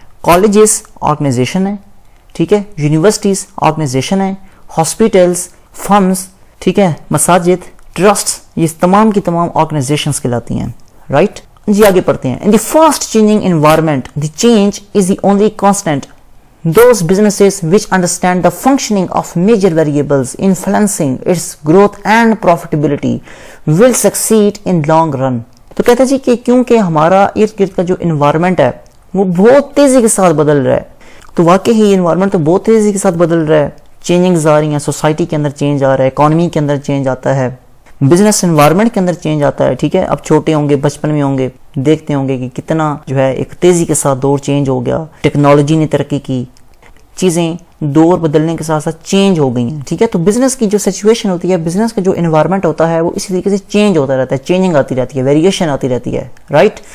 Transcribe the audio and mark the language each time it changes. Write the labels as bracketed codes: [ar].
[hi] Colleges organisation है, ठीक है। यूनिवर्सिटीज़ ऑर्गेनाइजेशन है, हॉस्पिटल्स, फर्म्स, ठीक है, मसाजिद, ट्रस्ट, ये तमाम की तमाम ऑर्गेनाइजेशंस कहलाती हैं, राइट जी। आगे पढ़ते हैं। [en] In the fast changing environment the change is the only constant. Those businesses which understand the functioning of major variables influencing its growth and profitability will succeed in long run। [hi] तो कहते हैं जी कि क्योंकि हमारा इर्द गिर्द का जो इन्वायरमेंट है वो बहुत तेजी के साथ बदल रहा है, तो वाकई ही इन्वायरमेंट तो बहुत तेजी के साथ बदल रहा है। चेंजिंग्स आ रही हैं, सोसाइटी के अंदर चेंज आ रहा है, इकॉनमी के अंदर चेंज आता है, बिजनेस एनवायरनमेंट के अंदर चेंज आता है, ठीक है। अब छोटे होंगे, बचपन में होंगे, देखते होंगे कि कितना जो है एक तेजी के साथ दौर चेंज हो गया, टेक्नोलॉजी ने तरक्की की, चीज़ें दौर बदलने के साथ साथ चेंज हो गई हैं, ठीक है। तो बिजनेस की जो सिचुएशन होती है, बिजनेस का जो एनवायरनमेंट होता है वो इसी तरीके से चेंज होता रहता है, चेंजिंग आती रहती है, वेरिएशन आती रहती है, राइट।